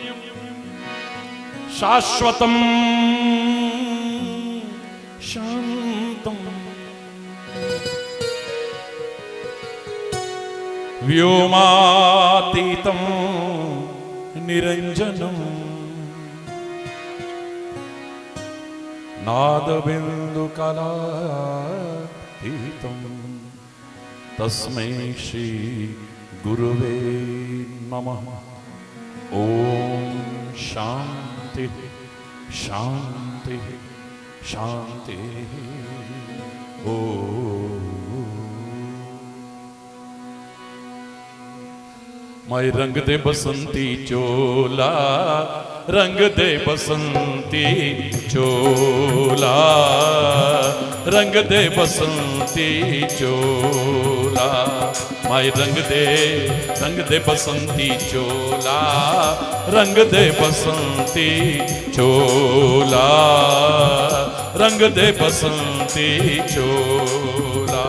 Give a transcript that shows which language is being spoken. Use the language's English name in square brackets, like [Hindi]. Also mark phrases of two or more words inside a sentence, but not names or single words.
[Sanskrit] शाश्वतं शान्तं व्योमातीतं निरञ्जनं नादबिन्दुकलातीतं तस्मै श्री गुरुवे नमः। ॐ शान्तिः शान्तिः शान्तिः। [Hindi] ॐ मैं रंग दे बसंती चोला, रंग दे बसंती चोला, रंग दे बसंती चोला। मैं रंग दे बसंती चोला, रंग दे बसंती चोला, रंग दे बसंती चोला।